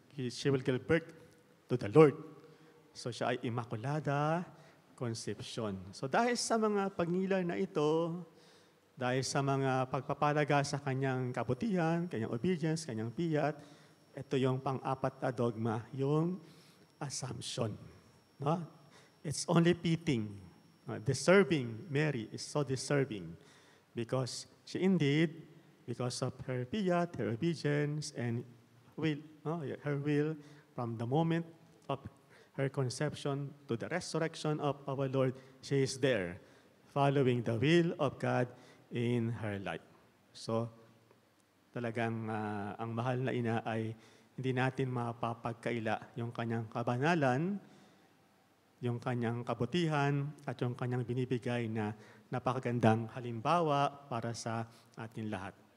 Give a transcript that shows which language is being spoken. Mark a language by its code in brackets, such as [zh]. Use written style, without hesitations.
[en] She will give birth to the Lord. [tl] So siya ay Immaculada Conception. So dahil sa mga pagnilay na ito, dahil sa mga pagpapalaga sa kanyang kabutihan, kanyang obedience, kanyang piyat, ito yung pang-apat na dogma, yung Assumption. [en] No? It's only fitting. Deserving, Mary is so deserving because she indeed, because of her piyat, her obedience, and her will from the moment of her conception to the resurrection of our Lord, she is there, following the will of God in her life. [tl] So, talagang ang mahal na ina ay hindi natin mapapagkaila yung kanyang kabanalan, yung kanyang kabutihan, at yung kanyang binibigay na napakagandang halimbawa para sa atin lahat.